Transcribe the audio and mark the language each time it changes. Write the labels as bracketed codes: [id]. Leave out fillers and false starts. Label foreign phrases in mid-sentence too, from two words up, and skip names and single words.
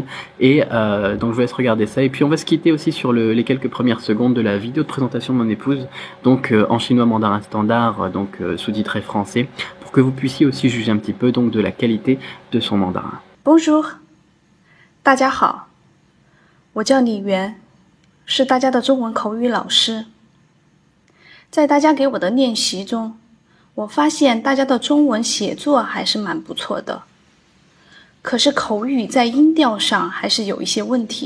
[fr] Et donc je vous laisse regarder ça, et puis on va se quitter aussi sur les quelques premières secondes de la vidéo de présentation de mon épouse, donc en chinois mandarin standard, donc sous-titré français, pour que vous puissiez aussi juger un petit peu donc de la qualité de son mandarin. Bonjour, [zh] 大家好，我叫李媛， 是大家的中文口语老师。在大家给我的练习中，我发现大家的中文写作还是蛮不错的，可是口语在音调上还是有一些问题。